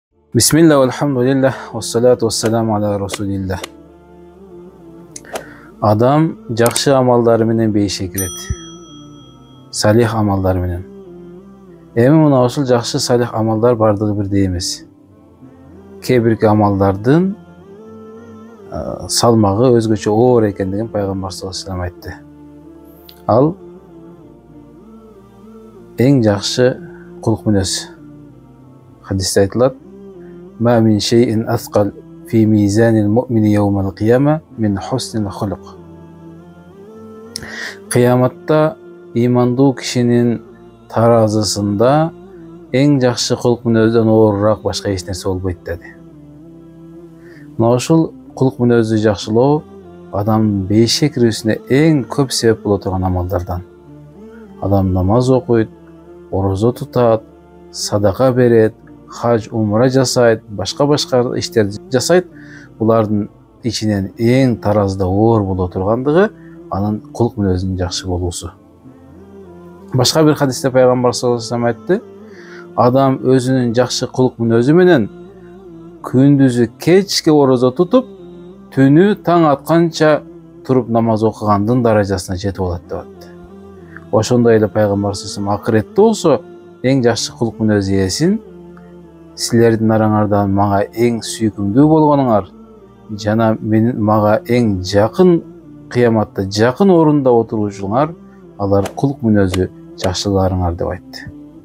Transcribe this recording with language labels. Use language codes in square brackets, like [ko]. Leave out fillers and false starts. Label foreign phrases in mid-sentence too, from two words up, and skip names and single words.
[ar] بسم الله الحمد لله والصلاة والسلام على رسول الله. [ky] Адам жакшы амалдары менен бейишe кирет. Салих амалдары менен. Эми мына ушул жакшы салих амалдар бардыгы бирдей эмес. Кээ бирки амалдардын салмагы өзгөчө оор экендигин пайгамбар [ar] صلى الله عليه وسلم [ky] айтты. Ал эң жакшы кулук мүнөз. Хадисте айтылат: [ar] "ما من شيء أثقل في ميزان المؤمن يوم القيامة من حسن الخلق." [ky] Кыяматта имандуу кишинин таразысында эң жакшы кулук мүнөздөн оорураак башка эч нерсе болбойт деди. Мына ушул кулук мүнөздү жакшылоо адамдын бейишe кирүүсүнө эң көп себеп боло турган амалдардан. Адам намаз окуйт, орозо тутат, садака берет, хаж, умра жасайт, башка иштерди жасайт. Булардын ичинен эң таразда оор боло тургандыгы анын кулук мүнөзүнүн жакшы болуусу. Башка бир хадисте пайгамбар [ar] صلى الله عليه وسلم [ky] айтты: "Адам өзүнүн жакшы кулук мүнөзү менен күндүзү кечке орозо тутуп, түнү таң атканча туруп намаз окугандын даражасына жетип алат" деп атты. Ошондой эле пайгамбар [ar] صلى الله عليه وسلم [ky] акыретте болсо эң жакшы кулук мүнөз ээсин силердин араңардан мага эң сүйкүмдүү болгонуңар жана мага эң жакын кыяматта жакын орунда отурушуңар алар кулук мүнөзү жакшыларыңар деп айтты.